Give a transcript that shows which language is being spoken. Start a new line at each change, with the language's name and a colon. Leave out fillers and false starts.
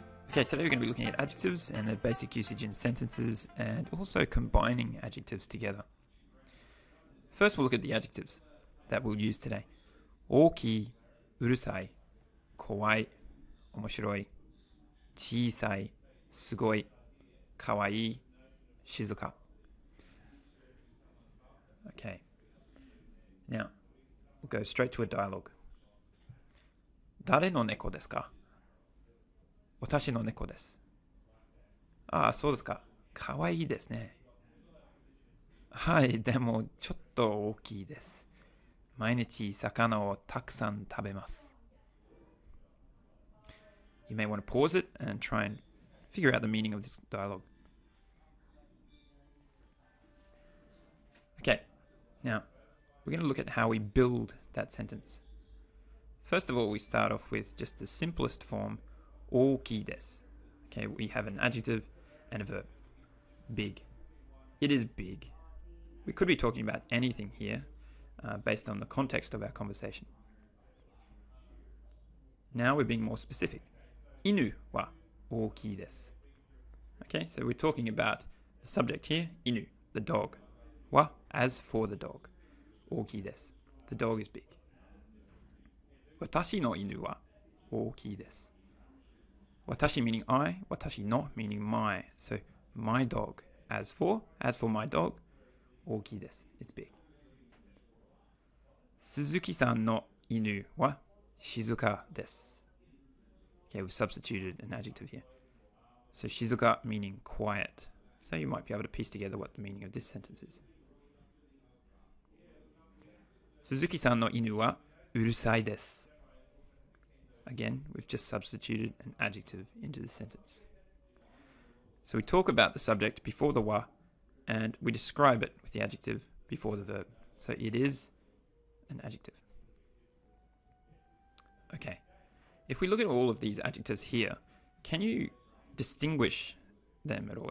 English: Okay, today we're going to be looking at adjectives and their basic usage in sentences and also combining adjectives together. First, we'll look at the adjectives that we'll use today.
Japanese: 大きい、うるさい、怖い、面白い、小さい、すごい、かわいい、静か。
English: Okay, now we'll go straight to a dialogue.
Japanese: 誰の猫ですか？私の猫です。ああ、そうですか。かわいいですね。はい、でもちょっと大きいです。毎日魚をたくさん食べます。
English: You may want to pause it and try and figure out the meaning of this dialogue. Okay, now we're going to look at how we build that sentence. First of all, we start off with just the simplest form,
Japanese: 大きいです.
English: Okay, we have an adjective and a verb. Big. It is big. We could be talking about anything here based on the context of our conversation. Now we're being more specific.
Japanese: 犬は大きいです.
English: Okay, so we're talking about the subject here, 犬, the dog. は as for the dog.
Japanese: 大きいです.
English: The dog is big.
Japanese: 私の犬は大きいです.
English: Watashi meaning I, watashi no meaning my. So my dog, as for my dog,
Japanese: 大きいです.
English: It's big.
Japanese: 鈴木さんの犬は静かです.
English: Okay, we've substituted an adjective here. So 静か meaning quiet. So you might be able to piece together what the meaning of this sentence is.
Japanese: 鈴木さんの犬はうるさいです.
English: Again, we've just substituted an adjective into the sentence. So we talk about the subject before the wa, and we describe it with the adjective before the verb. So it is an adjective. Okay, if we look at all of these adjectives here, can you distinguish them at all?